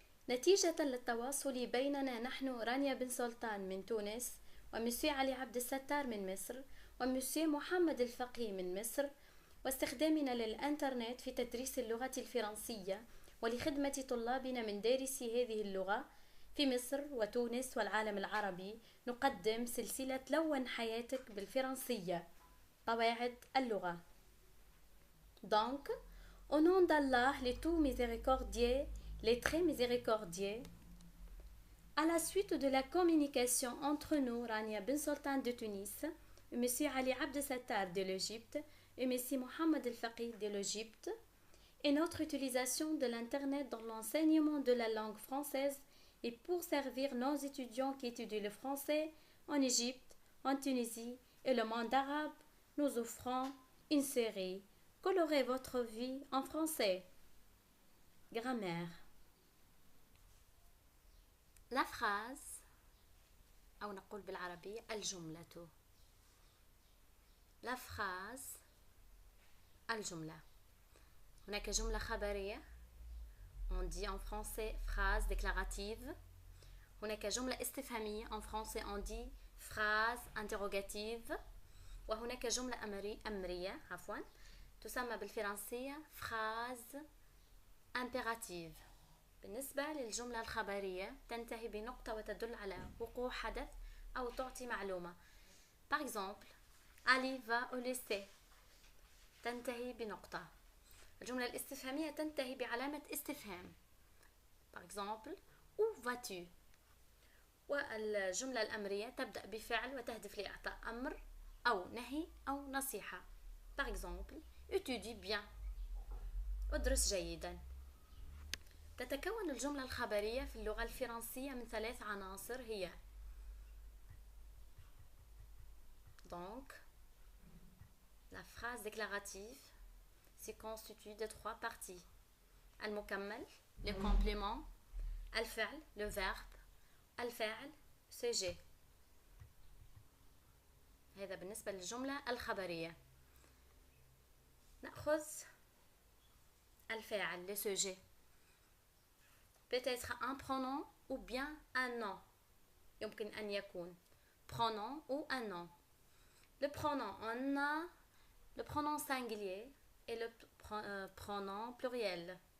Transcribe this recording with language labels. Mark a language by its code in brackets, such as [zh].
[ar] نتيجة للتواصل بيننا نحن رانيا بن سلطان من تونس ومسيو علي عبد الستار من مصر ومسيو محمد الفقي من مصر، واستخدامنا للإنترنت في تدريس اللغة الفرنسية ولخدمة طلابنا من دارسي هذه اللغة في مصر وتونس والعالم العربي، نقدم سلسلة لون حياتك بالفرنسية قواعد اللغة. [fr] Donc, au nom d'Allah, les tout miséricordieux, les très miséricordieux, à la suite de la communication entre nous, Rania Ben Sultan de Tunis, et M. Ali Abd Sattar de l'Égypte, et M. Mohamed El Faqih de l'Égypte, et notre utilisation de l'Internet dans l'enseignement de la langue française et pour servir nos étudiants qui étudient le français en Égypte, en Tunisie et le monde arabe, nous offrons une série Colorez votre vie en français. Grammaire. La phrase [ar] أو نقول بالعربية الجملة. [fr] La phrase الجملة. [ar] هناك جملة خبرية. [fr] On dit en français phrase déclarative. [ar] هناك جملة استفهامية. [fr] En français on dit phrase interrogative. [ar] وهناك جملة أمرية عفواً تسمى بالفرنسية phrase impérative. بالنسبة للجملة الخبرية تنتهي بنقطة وتدل على وقوع حدث أو تعطي معلومة. [fr] Par exemple, Ali va au lycée. [ar] تنتهي بنقطة. الجملة الاستفهامية تنتهي بعلامة استفهام. [fr] Par exemple, où vas-tu؟ [ar] والجملة الأمرية تبدأ بفعل وتهدف لإعطاء أمر أو نهي أو نصيحة. [fr] Par exemple, étudie bien. [ar] ادرس جيدا. تتكون الجملة الخبرية في اللغة الفرنسية من 3 عناصر هي [fr] Donc, la phrase déclarative se constitue de 3 parties. المكمل, le complément, الفعل, le verbe, الفاعل, sujet. [ar] هذا بالنسبة للجملة الخبرية. نأخذ الفاعل, le sujet. [fr] Peut-être un pronom ou bien un nom. [ar] يمكن أن يكون [fr] pronom ou un nom. Le pronom, on a le pronom singulier et le pronom pluriel.